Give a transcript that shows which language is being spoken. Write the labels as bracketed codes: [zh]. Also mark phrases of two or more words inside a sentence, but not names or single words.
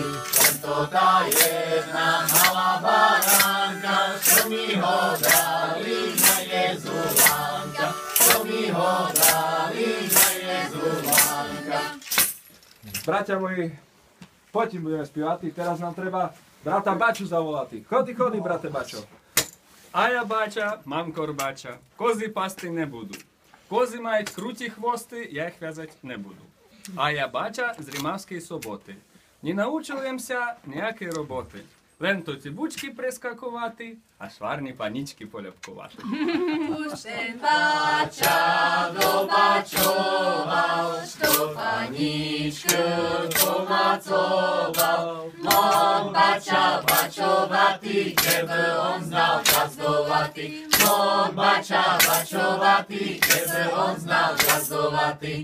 [sk] Len to tá jedna malá baránka, čo mi ho dali na Jezulánka, čo mi ho dali na Jezulánka. Bratia moji, poďme budeme spievať, teraz nám treba brata Baču zavolať. Chody, brate Bačo. [rue] А я бача, мамко бача, кози пасти не буду. Кози мають круті хвости, я їх в'язати не буду. А я бача з Римавської Соботи. Не научуємся ніякої роботи. Лен то цибучки прискакувати, а шварні панічки полябкувати. [sk] Už ten bača dobačoval, što paničku pomacoval. Mon bača bačovatý, keby on znal gazdovatý. Mon bača bačovatý, keby on znal gazdovatý.